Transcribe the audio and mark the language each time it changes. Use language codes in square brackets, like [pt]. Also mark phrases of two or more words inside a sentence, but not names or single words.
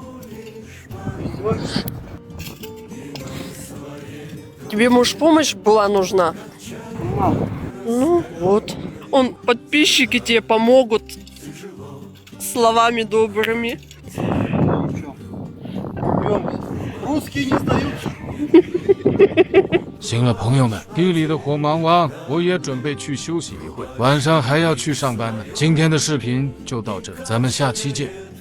[ru] Тебе, может, помощь была нужна? Ну, вот. Подписчики тебе помогут словами добрыми. Русские не сдаются. [zh] 行了，朋友们，地里的活忙完，我也准备去休息一会，晚上还要去上班呢。今天的视频就到这，咱们下期见。